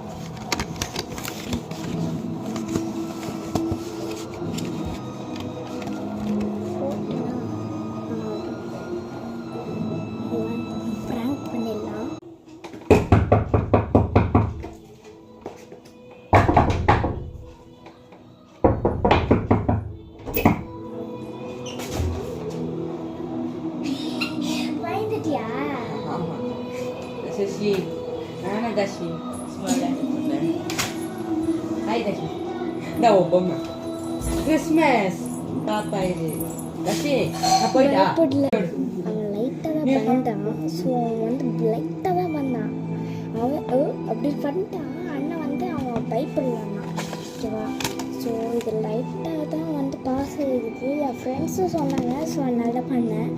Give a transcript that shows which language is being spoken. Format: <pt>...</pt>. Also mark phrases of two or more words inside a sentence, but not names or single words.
<ta>ப்ராங்க் பண்ணிடலாம். பயந்துட்டியா? ஆமா.</ta> <ms>Dashi. Mana Dashi? Semua Hai Dashi. Dah open mah. Christmas. Apa ini? Dashi, apa ini?</ms> <ta>அவன் லைட்டாக தான் பயந்தான். ஸோ அவன் வந்து லைட்டாக தான் வந்தான். அவன் அப்படி பண்ணிட்டான். அண்ணன் வந்து அவன் பயப்படலான்னா. ஓகேவா? ஸோ இது லைட்டாக தான் வந்து பாஸ் ஆகிருக்கு. என் ஃப்ரெண்ட்ஸும் சொன்னாங்க. ஸோ அதனால பண்ணேன்.</ta>